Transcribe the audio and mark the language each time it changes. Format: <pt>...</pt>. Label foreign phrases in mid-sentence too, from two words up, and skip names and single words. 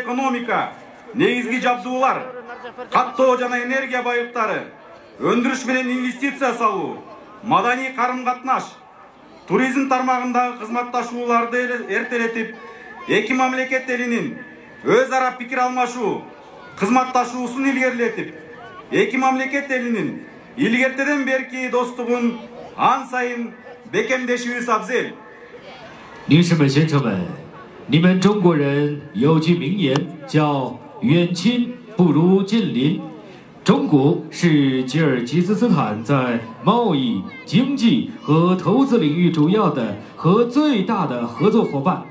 <ky>экономика, негизги жабдуулар, каттоо жана энергия байыктары, өндүрүш менен инвестиция салуу, маданий карым-катнаш, туризм тармагындагы кызматташууларды эртелетип, эки мамлекет элинин өз ара пикир алмашуу, кызматташуусун илгерилетип, эки мамлекет элинин илгертеден берки достугун ан сайын бекемдешибиз абзел.</ky> <zh>女士们、先生们，你们中国人有句名言叫“远亲不如近邻”。中国是吉尔吉斯斯坦在贸易、经济和投资领域主要的和最大的合作伙伴。</zh>